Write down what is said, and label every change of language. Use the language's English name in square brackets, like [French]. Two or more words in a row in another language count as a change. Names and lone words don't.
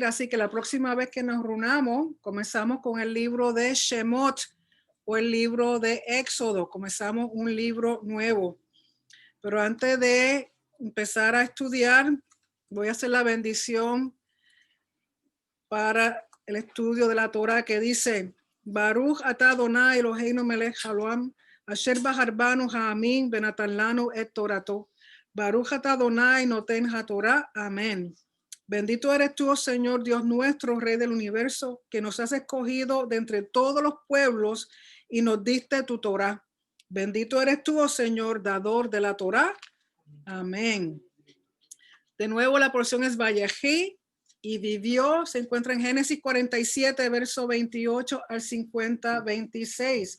[Spanish] Así que la próxima vez que nos reunamos, comenzamos con el libro de Shemot o el libro de Éxodo. Comenzamos un libro nuevo. Pero antes de empezar a estudiar, voy a hacer la bendición para el estudio de la Torah que dice: [Hebrew] ברוך אתה אדני אלהינו מלך העולם אשר בחר בנו העמים ונתן לנו את תורתו. ברוך אתה אדני נותן התורה. [Spanish] Amén. Bendito eres tú, oh Señor Dios nuestro, Rey del universo, que nos has escogido de entre todos los pueblos y nos diste tu Torah. Bendito eres tú, oh Señor, dador de la Torah. Amén. De nuevo la porción es Vayehi y vivió, se encuentra en Génesis 47, verso 28 al 50, 26.